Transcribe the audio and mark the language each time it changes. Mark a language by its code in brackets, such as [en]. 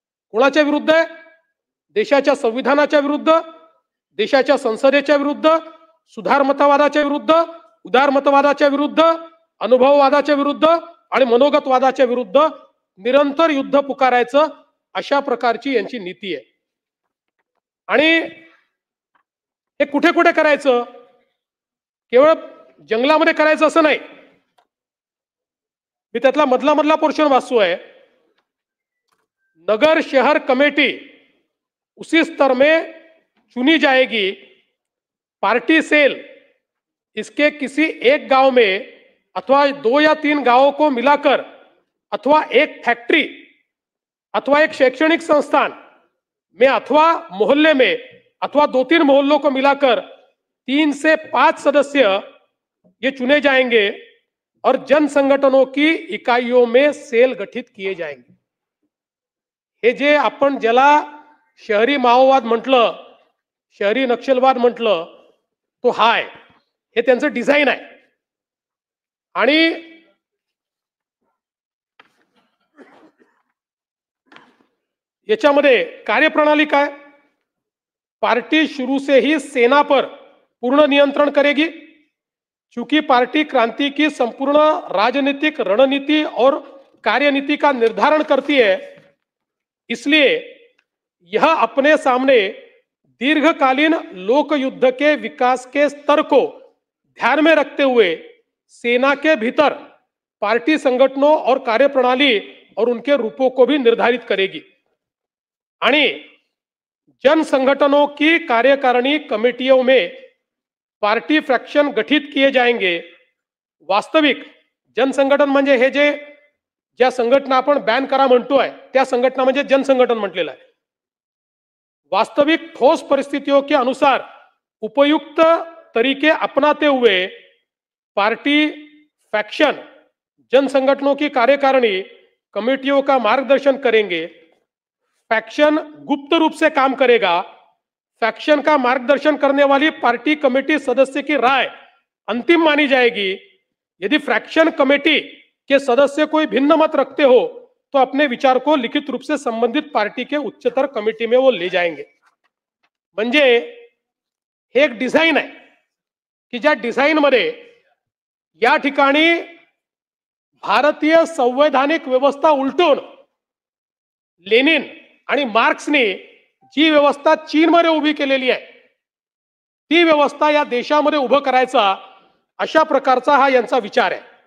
[mr] कोणाच्या विरुद्ध आहे, देशाच्या संविधानाच्या विरुद्ध, देशाच्या संसदेच्या विरुद्ध, सुधारमतवादाच्या विरुद्ध, उदारमतवादाच्या विरुद्ध, अनुभववादाच्या विरुद्ध आणि मनोगतवादाच्या विरुद्ध निरंतर युद्ध पुकारायचं, अशा प्रकारची यांची नीती आहे. आणि हे कुठे कुठे करायचं, केवळ जंगलामध्ये करायचं असं नाही. मी त्यातला मधला पोर्शन वाचतोय. [hi] नगर शहर कमेटी उसी स्तर में चुनी जाएगी. पार्टी सेल इसके किसी एक गांव में अथवा 2 या 3 गांवों को मिलाकर अथवा एक फैक्ट्री अथवा एक शैक्षणिक संस्थान में अथवा मोहल्ले में अथवा 2-3 मोहल्लों को मिलाकर 3 से 5 सदस्य ये चुने जाएंगे और जन संगठनों की इकाइयों में सेल गठित किए जाएंगे. [mr] हे जे आपण ज्याला शहरी माओवाद म्हटलं, शहरी नक्षलवाद म्हटलं, तो हा आहे. हे त्यांचं डिझाईन आहे. आणि याच्यामध्ये कार्यप्रणाली काय, [hi] पार्टी शुरू से ही सेना पर पूर्ण नियंत्रण करेगी. चूंकि पार्टी क्रांति की संपूर्ण राजनीतिक रणनीति और कार्यनीति का निर्धारण करती है, इसलिए यह अपने सामने दीर्घकालीन लोक युद्ध के विकास के स्तर को ध्यान में रखते हुए सेना के भीतर पार्टी संगठनों और कार्यप्रणाली और उनके रूपों को भी निर्धारित करेगी. आणि जन संगठनों की कार्यकारिणी कमेटियों में पार्टी फ्रैक्शन गठित किए जाएंगे. [mr] वास्तविक जनसंघटन म्हणजे हे जे ज्या संघटना आपण बॅन करा म्हणतोय त्या संघटना म्हणजे जनसंघटन म्हटलेलं आहे. [hi] वास्तविक ठोस परिस्थितियों के अनुसार उपयुक्त तरीके अपनाते हुए पार्टी फैक्शन जन संगठनों की कार्यकारिणी कमेटियों का मार्गदर्शन करेंगे. फैक्शन गुप्त रूप से काम करेगा. फैक्शन का मार्गदर्शन करने वाली पार्टी कमेटी सदस्य की राय अंतिम मानी जाएगी. यदि फ्रैक्शन कमेटी के सदस्य कोई भिन्न मत रखते हो तो अपने विचार को लिखित रूप से संबंधित पार्टी के उच्चतर कमेटी में वो ले जाएंगे. [mr] म्हणजे हे एक डिझाईन आहे की ज्या डिझाईन मध्ये या ठिकाणी भारतीय संवैधानिक व्यवस्था उलटून लेनिन आणि मार्क्सने जी व्यवस्था चीनमध्ये उभी केलेली आहे ती व्यवस्था या देशामध्ये उभं करायचा, अशा प्रकारचा हा यांचा विचार आहे.